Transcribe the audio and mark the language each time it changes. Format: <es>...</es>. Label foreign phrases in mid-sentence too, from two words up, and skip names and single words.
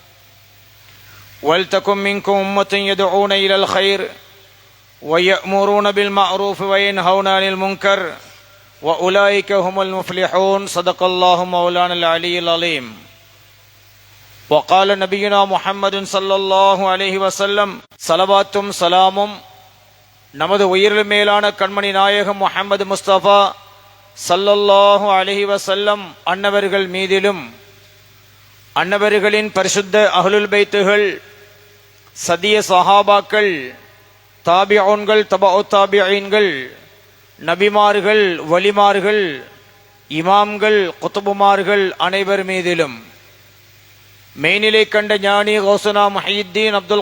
<ar>ولتكن منكم أمة يدعون إلى الخير ويأمرون بالمعروف وينهون عن المنكر وأولئك هم المفلحون. صدق الله مولانا العلي العظيم. وقال نبينا محمد صلى الله عليه وسلم:</ar> <ta>صلواتும் சலாமும் நமது உயிரில் மேலான கண்மணி நாயகம் முஹம்மது முஸ்தபா</ta> <ar>صلى الله عليه وسلم</ar> <ta>அன்னவர்கள் மீதிலும், அன்னவர்களின் பரிசுத்த அஹ்லுல் பைத்துகள், சதிய சஹாபாக்கள், தாபிஊன்கள், தபஉ தாபிஈன்கள், நபிமார்கள், வலிமார்கள், இமாம்கள், குதுபுமார்கள் அனைவர் மீதிலும், மெய்நிலை கண்ட ஞானி கௌசுனா முஹியுத்தீன் அப்துல்</ta>